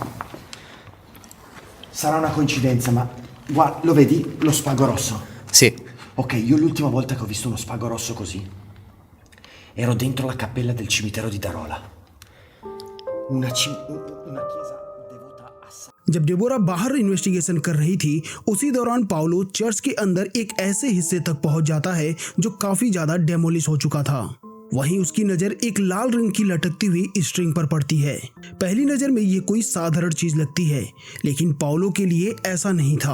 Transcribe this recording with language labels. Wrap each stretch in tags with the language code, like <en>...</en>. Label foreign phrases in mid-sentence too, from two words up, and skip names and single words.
<it>sarà una coincidenza, ma guarda, lo vedi? Lo spago rosso. sì, Ok, io l'ultima volta che ho visto uno spago rosso così ero dentro la cappella del cimitero di Darola. Una chiesa devota a</it> <hi>जब डेबोरा बाहर इन्वेस्टिगेशन कर रही थी उसी दौरान पाउलो चर्च के अंदर एक ऐसे हिस्से तक पहुंच जाता है जो काफी ज्यादा डेमोलिश हो चुका था। वहीं उसकी नजर एक लाल रंग की लटकती हुई स्ट्रिंग पर पड़ती है। पहली नजर में ये कोई साधारण चीज लगती है, लेकिन पाउलो के लिए ऐसा नहीं था।</hi>